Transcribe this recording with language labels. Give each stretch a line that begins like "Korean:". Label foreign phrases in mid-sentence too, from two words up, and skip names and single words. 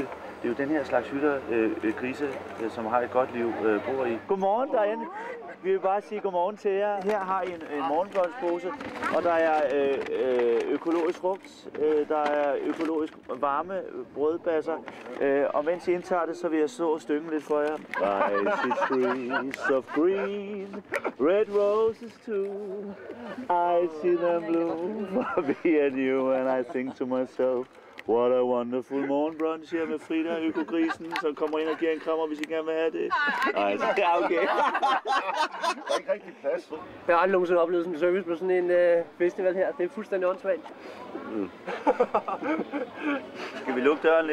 Danish: Det er jo den her slags hytter, grise, som har et godt liv, bor i. Godmorgen derinde. Vi vil bare sige godmorgen til jer. Her har I en morgenbrødspose, og der er økologisk frugt, der er økologisk varme brødbasser. Og mens I indtager det, så vil jeg stå og stynge lidt for jer.
English: Icy trees of green, red roses too. I see them bloom for me and you, and I think to myself, what a wonderful
Danish: morgenbrunch her med Frida, økogrisen, som kommer ind og giver en krammer, hvis I gerne vil have det. Nej, det er okay. Der er ikke rigtig plads. Jeg har aldrig nogensinde oplevet sådan en service på sådan en festival her. Det er fuldstændig åndssvagt. Skal vi lukke døren lidt?